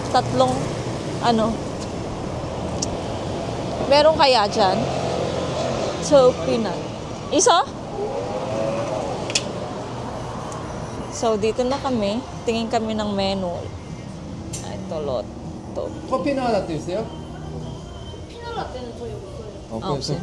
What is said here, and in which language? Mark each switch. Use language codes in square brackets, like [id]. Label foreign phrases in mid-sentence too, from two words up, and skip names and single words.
[tl] Tatlong, meron kaya dyan? So, peanut. Isa? So, dito na kami. Tingin kami ng menu. Ito, lot. [ko] 커피 나라떼 있어요? 피넛라떼는 저희 없어요. 그래서 없어요.